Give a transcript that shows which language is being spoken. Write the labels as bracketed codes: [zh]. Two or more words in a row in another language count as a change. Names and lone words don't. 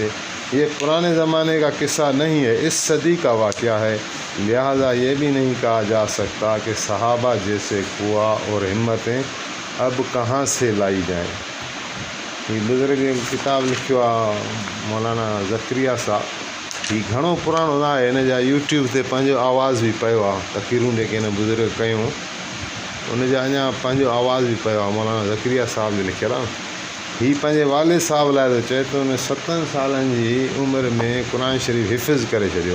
[ur] یہ پرانے زمانے کا قصہ نہیں ہے، اس صدی کا واقعہ ہے، لہذا یہ بھی نہیں کہا جا سکتا کہ صحابہ جیسے قوا اور ہمتیں اب کہاں سے لائی جائیں۔ [sd] یہ بزرگ کتاب لکھو مولانا ذکریہ صاحب، یہ گھणो पुराणो ना आहे, इन जा यूट्यूब ते पंहिंजो आवाज़ बि पियो आहे, तक़रीरूं जेके हिन बुज़ुर्ग कयूं उन जा अञा पंहिंजो आवाज़ बि पियो आहे, मौलाना ज़करिया साहब जो लिखियलु आहे। हीअ पंहिंजे वालिद साहब लाइ थो चए थो, उन 7 सालनि जी उमिरि में क़ुर शरीफ़ हिफ़्ज़ करे छॾियो।